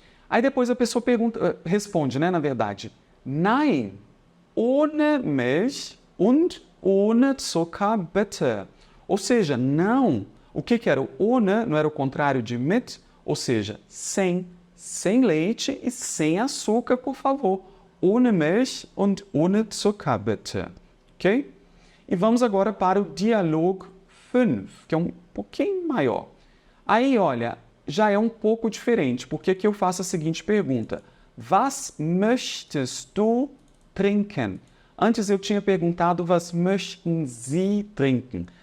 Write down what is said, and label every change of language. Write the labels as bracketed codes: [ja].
[pt] Aí depois a pessoa responde, né, na verdade, Nein, ohne Milch und ohne Zucker, bitte. Ou seja, não. O que era o ohne? Não era o contrário de mit? Ou seja, sem leite e sem açúcar, por favor. [de] Ohne Milch und ohne Zucker, bitte. Ok? [pt] E vamos agora para o Dialog 5, que é um pouquinho maior. Aí, olha, já é um pouco diferente, porque aqui eu faço a seguinte pergunta. Was möchtest du trinken. Antes eu tinha perguntado, was möchten Sie trinken?